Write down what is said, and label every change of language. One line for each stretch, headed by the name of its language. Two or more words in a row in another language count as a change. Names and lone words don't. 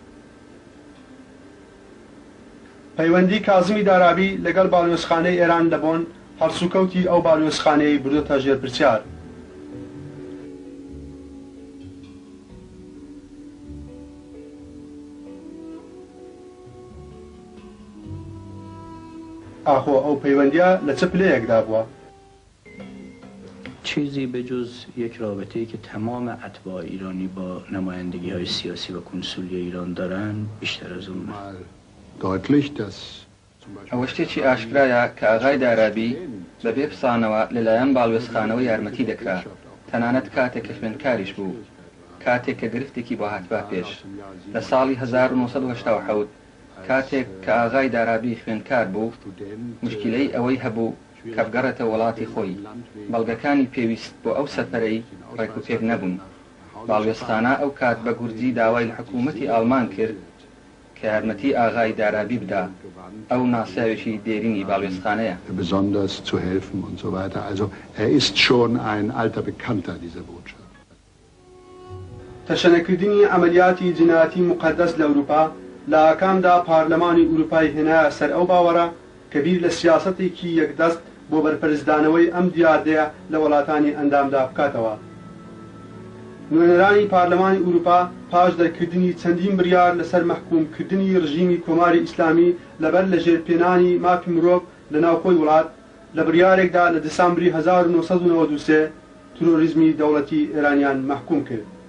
Central Kurdish: پەیوەندی کازمی دارابی لەگەڵ باڵیۆزخانەی ئێران دەبۆن هەڵسوکەوتی ئەو باڵیۆزخانەی بردوتە ژێرپرسیار. ئاخۆ ئەو پەیوەندیە لە چه پلەیەکدا بووە؟
Persian: چیزی به جز یک رابطه‌ای که تمام اتباع ایرانی با نمایندگی‌های سیاسی و کنسولی ایران دارن بیشتر از اون
Central Kurdish: ئەوە شتێکی ئاشکرایە کە ئاغای دارابی بەبێ پسانەوە لەلایەن باڵوێزخانەوە یارمەتی دەکرا تەنانەت کاتێک کە خوێندکاریش بوو، کاتێک کە گرفتێکی بۆ هاتبا پێش لە ساڵی 1970 کاتێک کە ئاغای دارابی خوێندکار بوو، مشکلەی ئەوەی هەبوو کە بگەڕێتە وڵاتی خۆی. بەڵگەکانی پێویست بۆ ئەو سەفەرەی ڕێکوپێک نەبوون. باڵوێستانە ئەو کات بە گورجی داوای لە حکوومەتی ئاڵمان کرد کە یارمەتی ئاغای دارابی بدا. ئەو ناساوێکی دێرینی باڵوێستانەیە.
German: Besonders zu helfen und so weiter. Also ist schon ein alter Bekannter dieser Botschaft.
Central Kurdish: تەشەنەکردنی ئەمەلیاتی جنایەتی مقدس لە ئەوروپا لە ئاکامدا پارلەمانی ئوروپای هێنایە سەر ئەو باوەڕە کە بیر لە سیاسەتێکی یەکدەست بۆ بەرپەرزدانەوەی ئەم دیاردەیە لە وڵاتانی ئەندامدا بکاتەوە. نوێنەرانی پارلەمانی ئوروپا پاش دەرکردنی چەندین بڕیار لەسەر مەحکومکردنی ڕژیمی کۆماری ئیسلامی لەبەر لە ژێرپێنانی مافی مرۆڤ لە ناوخۆی وڵات لە بڕیارێکدا لە دەسامبری 1993 تۆریزمی دەوڵەتی ئێرانیان مەحکوم کرد.